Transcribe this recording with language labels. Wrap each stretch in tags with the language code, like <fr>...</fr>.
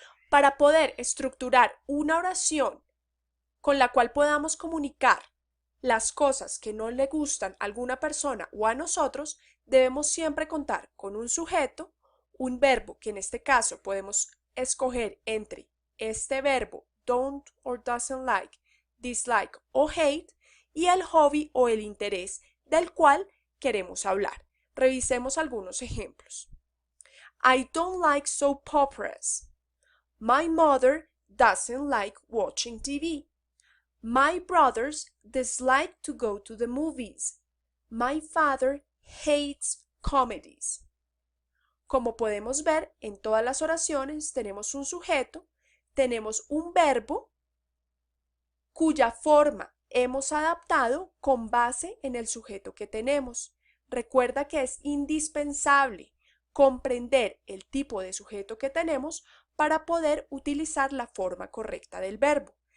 <es>Para poder estructurar una oración con la cual podamos comunicar las cosas que no le gustan a alguna persona o a nosotros, debemos siempre contar con un sujeto, un verbo que en este caso podemos escoger entre este verbo don't or doesn't like, dislike o hate, y el hobby o el interés del cual queremos hablar. Revisemos algunos ejemplos.</es> <en>I don't like soap operas. My mother doesn't like watching TV. My brothers dislike to go to the movies. My father hates comedies.</en> <es>Como podemos ver, en todas las oraciones tenemos un sujeto, tenemos un verbo cuya forma hemos adaptado con base en el sujeto que tenemos. Recuerda que es indispensable comprender el tipo de sujeto que tenemos para poder utilizar la forma correcta del verbo.</es>